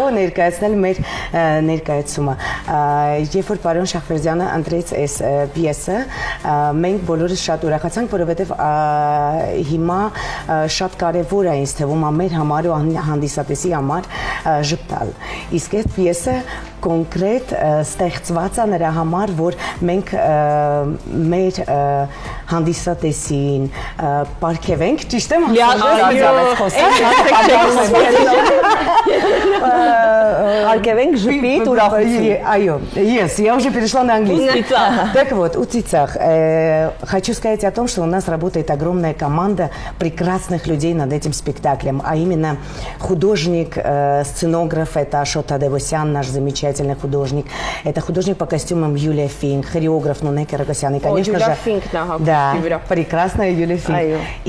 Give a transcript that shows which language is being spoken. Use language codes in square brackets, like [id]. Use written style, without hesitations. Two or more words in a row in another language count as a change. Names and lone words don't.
[hy] ներկայացնել մեր ներկայացումը։ Երբ որ պարոն Շախվերդյանը ընտրեց այս պիեսը, մենք բոլորս շատ ուրախացանք, որովհետև հիմա շատ կարևոր է ինձ թվում մեր համար ու հանդիսատեսի համար ժպտալ։ Իսկ այդ պիեսը կոնկրետ ստեղծված է նրա համար, որ մենք մեր հանդիսատեսին պարգևենք, ճիշտ եմ Пարգևենք ժպիտ ուրախություն. Այո, [ru] я уже перешла на английский. Так вот, у Цицах, хочу сказать о том, что у нас работает огромная команда прекрасных людей над этим спектаклем, а именно художник, сценограф, это Ашот Тадевосян, наш замечательный художник, это художник по костюмам Юлия Финк, хореограф Нуне Карагосян, и, конечно же, да, прекрасная Юлия Финк.